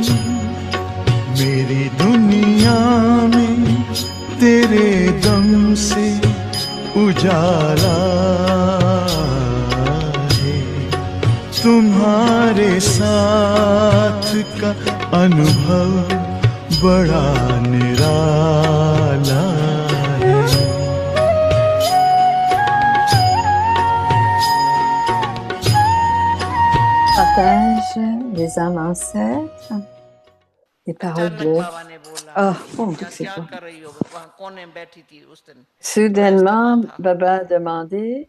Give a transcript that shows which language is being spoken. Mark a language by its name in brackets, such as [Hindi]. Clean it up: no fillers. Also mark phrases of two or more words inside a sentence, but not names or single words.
[Hindi] मेरी दुनिया में तेरे दम से उजाला तुम्हारे साथ का अनुभव बड़ा निराला है। [French] Partage des âmes ancêtres, des paroles de... Oh, mon Dieu, c'est bon. Soudainement, Baba a demandé...